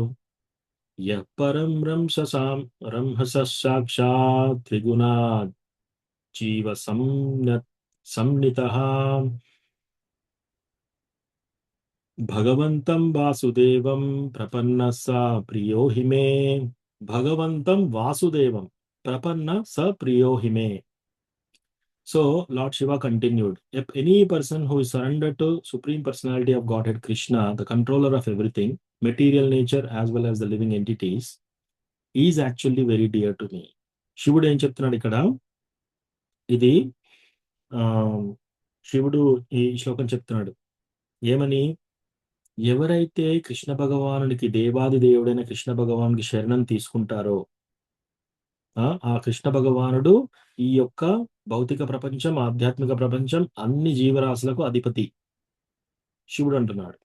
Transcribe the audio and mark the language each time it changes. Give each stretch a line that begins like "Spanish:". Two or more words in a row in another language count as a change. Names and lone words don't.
Sanskrit: యః పరం రంహస సాక్షాత్ త్రిగుణా జీవ సంనితః భగవంతం వాసుదేవం ప్రపన్నస్స ప్రియో హిమే. భగవంతం వాసుదేవం prapanna sa priyo hime.
English: So Lord Shiva continued, if any person who is surrendered to Supreme Personality of Godhead Krishna, the controller of everything, material nature as well as the living entities, is actually very dear to me.
Telugu: శివుడు ఏం చెప్తున్నాడు ఇక్కడ? ఇది ఆ శివుడు ఈ శ్లోకం చెప్తున్నాడు ఏమని? ఎవరైతే కృష్ణ భగవానుడికి, దేవాది దేవుడైన కృష్ణ భగవానుడికి శరణం తీసుకుంటారో ఆ కృష్ణ భగవానుడు ఈ యొక్క భౌతిక ప్రపంచం, ఆధ్యాత్మిక ప్రపంచం, అన్ని జీవరాశులకు అధిపతి శివుడు అంటున్నాడు.